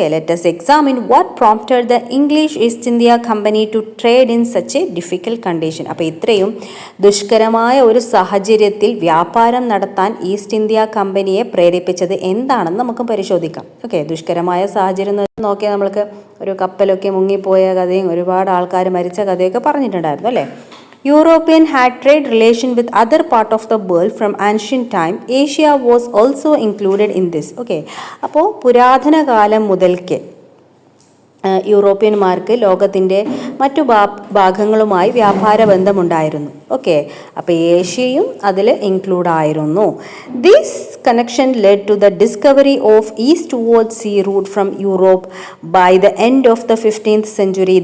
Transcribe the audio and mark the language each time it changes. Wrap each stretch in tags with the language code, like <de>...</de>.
<en>Let us examine what prompted the English East India Company to trade in such a difficult condition.</en> <ml>അപ്പോൾ ഇത്രയും ദുഷ്കരമായ ഒരു സാഹചര്യത്തിൽ വ്യാപാരം നടത്താൻ ഈസ്റ്റ് ഇന്ത്യ കമ്പനിയെ പ്രേരിപ്പിച്ചത് എന്താണെന്ന് നമുക്ക് പരിശോധിക്കാം. ദുഷ്കരമായ സാഹചര്യം നോക്കിയാൽ നമ്മൾക്ക് ഒരു കപ്പലൊക്കെ മുങ്ങിപ്പോയ കഥയും ഒരുപാട് ആൾക്കാർ മരിച്ച കഥയൊക്കെ പറഞ്ഞിട്ടുണ്ടായിരുന്നു അല്ലേ.</ml> <en>European had trade relation with other part of the world from ancient time. Asia was also included in this.</en> <ml>അപ്പോൾ പുരാതന കാലം മുതൽക്ക് യൂറോപ്യന്മാർക്ക് ലോകത്തിൻ്റെ മറ്റു ഭാഗങ്ങളുമായി വ്യാപാര ബന്ധമുണ്ടായിരുന്നു. അപ്പോൾ ഏഷ്യയും അതിൽ ഇൻക്ലൂഡ് ആയിരുന്നു.</ml> <en>This connection led to the discovery of eastward sea route from Europe by the end of the 15th century.</en>